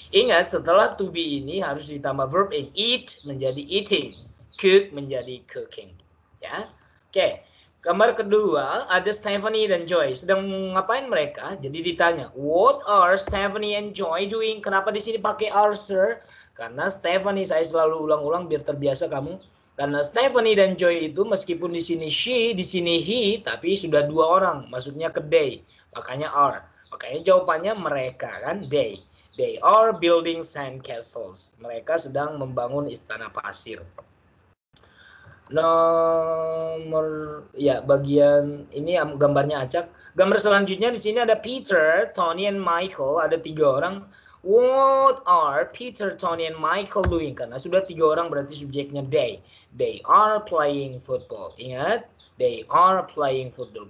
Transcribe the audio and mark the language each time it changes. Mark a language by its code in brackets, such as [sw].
[id] Ingat, setelah to be ini harus ditambah verb in. Eat menjadi eating, cook menjadi cooking, ya. Oke. Gambar kedua ada Stephanie dan Joy. Sedang ngapain mereka? Jadi ditanya, [en] what are Stephanie and Joy doing? [id] Kenapa di sini pakai are, sir? Karena Stephanie, saya selalu ulang-ulang biar terbiasa kamu. Karena Stephanie dan Joy itu meskipun di sini she, di sini he, tapi sudah dua orang, maksudnya ke they. Makanya are. Makanya jawabannya mereka kan, they. [en] They are building sand castles. [id] Mereka sedang membangun istana pasir. Nomor ya bagian ini gambarnya acak. Gambar selanjutnya di sini ada Peter, Tony, and Michael. Ada 3 orang. [en] What are Peter, Tony, and Michael doing? [id] Karena sudah 3 orang berarti subjeknya they. [en] They are playing football. [id] Ingat, [en] they are playing football.